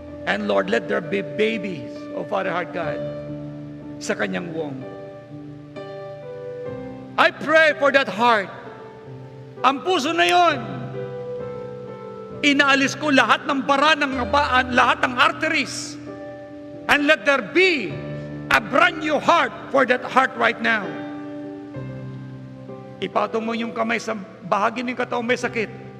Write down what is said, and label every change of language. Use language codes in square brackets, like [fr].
[en] And Lord, let there be babies, O Father Heart God, [tl] sa kanyang [en] womb. I pray for that heart. [tl] Ang puso na yon, inaalis ko lahat ng bara ng ngabaan, lahat ng arteries. [en] And let there be a brand new heart for that heart right now. [tl] Ipatong mo yung kamay sa bahagi ng katawan may sakit.